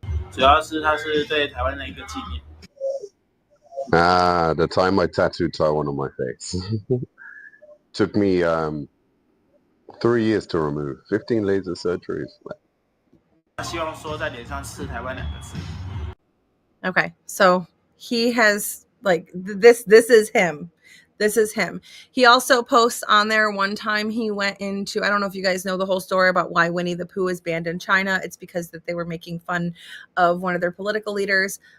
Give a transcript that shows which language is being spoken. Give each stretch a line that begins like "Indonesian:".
Chinese: 主要是它是对台湾的一个纪念。
English: The time I tattooed Taiwan on my face. Took me 3 years to remove. 15 laser surgeries.
Chinese: 希望说在脸上刺台湾2个字。
English: Okay, so he has like this is him. This is him. He also posts on there one time he went into, I don't know if you guys know the whole story about why Winnie the Pooh is banned in China. It's because that they were making fun of one of their political leaders.